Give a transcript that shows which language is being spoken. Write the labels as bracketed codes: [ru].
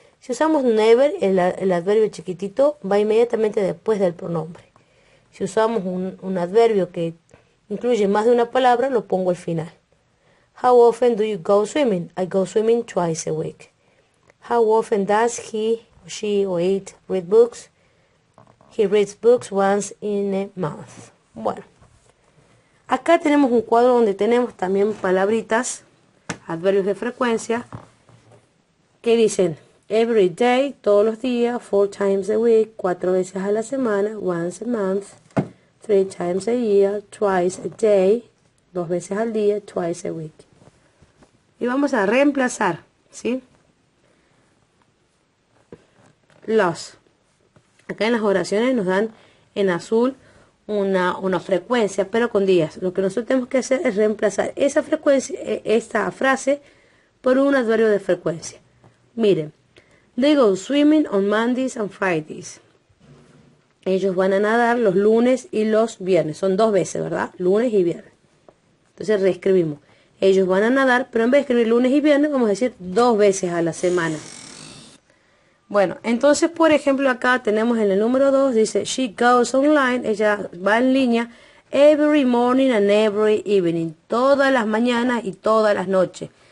[es] Si usamos never, el adverbio chiquitito va inmediatamente después del pronombre. Si usamos un adverbio que incluye más de una palabra, lo pongo al final. [en] How often do you go swimming? I go swimming twice a week. How often does he, she, or it read books? He reads books once in a month. [es] Bueno, acá tenemos un cuadro donde tenemos también palabritas, adverbios de frecuencia, que dicen [en] every day, [es] todos los días, [en] 4 times a week, [es] 4 veces a la semana, [en] once a month, 3 times a year, twice a day, [es] 2 veces al día, [en] twice a week. [es] Y vamos a reemplazar, ¿sí? Los. Acá en las oraciones nos dan en azul una frecuencia, pero con días. Lo que nosotros tenemos que hacer es reemplazar esa frecuencia, esta frase, por un adverbio de frecuencia. [en] Miren, they go swimming on Mondays and Fridays. [es] Ellos van a nadar los lunes y los viernes. Son 2 veces, ¿verdad? Lunes y viernes. Entonces reescribimos. Ellos van a nadar, pero en vez de escribir lunes y viernes, vamos a decir 2 veces a la semana. Bueno, entonces, por ejemplo, acá tenemos en el número 2, dice, [en] she goes online, [es] ella va en línea, [en] every morning and every evening, [es] todas las mañanas y todas las noches.